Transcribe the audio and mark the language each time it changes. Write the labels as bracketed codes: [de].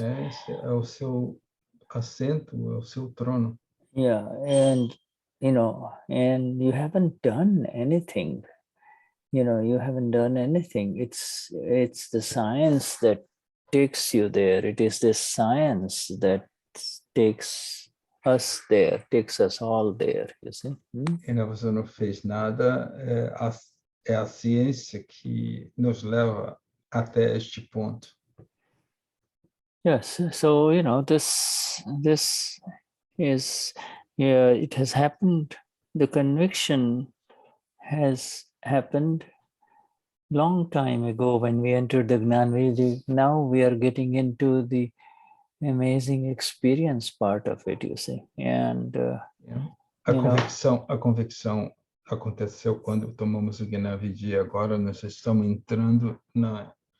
[pt] É o seu assento, é o seu trono. [en] Yeah, and and you haven't done anything. You haven't done anything. It's the science that takes you there. It is this science that takes us there, takes us all there, you see. E você não fez nada, é a ciência que nos leva até este ponto. Yes, so this is, it has happened. The conviction has happened long time ago when we entered the Gnani. Now we are getting into the amazing experience part of it, you see. And [pt] a convicção aconteceu quando tomamos o Gnani. Agora nós estamos entrando na